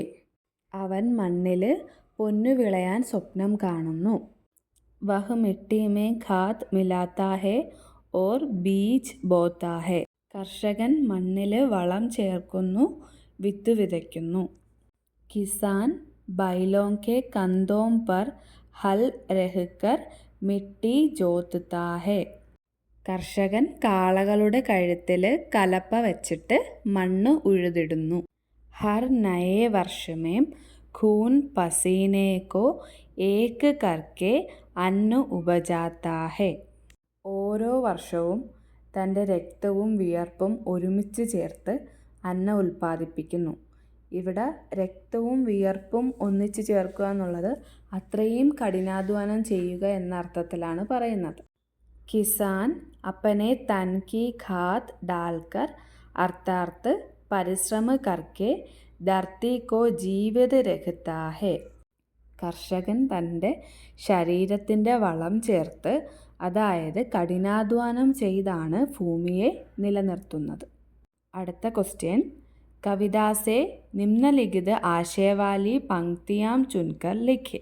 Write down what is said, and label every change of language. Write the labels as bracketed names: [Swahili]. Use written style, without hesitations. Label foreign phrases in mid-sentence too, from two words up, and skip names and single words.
[Malayalam] അവൻ മണ്ണിൽ പൊന്നു വിളയാൻ സ്വപ്നം കാണുന്നു. [Hindi] वह मिट्टी में खाद मिलाता है और बीज बोता है. [Malayalam] കർഷകൻ മണ്ണിൽ വളം ചേർക്കുന്നു, വിത്ത് വിതയ്ക്കുന്നു. [Hindi] किसान बैलों के कंधों पर हल रहकर मिट्टी जोतता है. [Malayalam] കർഷകൻ കാളകളുടെ കഴുത്തിൽ കലപ്പ വെച്ചിട്ട് മണ്ണ് ഉഴുതിടുന്നു. [Hindi] हर नये वर्ष में खून पसीने को एक करके अन्न उपजाता है. [Malayalam] ഓരോ വർഷവും തൻ്റെ രക്തവും വിയർപ്പും ഒരുമിച്ച് ചേർത്ത് അന്ന ഉൽപ്പാദിപ്പിക്കുന്നു. ഇവിടെ രക്തവും വിയർപ്പും ഒന്നിച്ച് ചേർക്കുക എന്നുള്ളത് അത്രയും കഠിനാധ്വാനം ചെയ്യുക എന്ന അർത്ഥത്തിലാണ് പറയുന്നത്. [Hindi] किसान अपने तन की खाद डालकर अर्थात परिश्रम करके धरती को जीवित रखता है. [Malayalam] കർഷകൻ തൻ്റെ ശരീരത്തിൻ്റെ വളം ചേർത്ത്, അതായത് കഠിനാധ്വാനം ചെയ്താണ് ഭൂമിയെ നിലനിർത്തുന്നത്. അടുത്ത ക്വസ്റ്റ്യൻ, [Hindi] कविता से निम्नलिखित आशय वाली पंक्तियाँ चुनकर लिखें.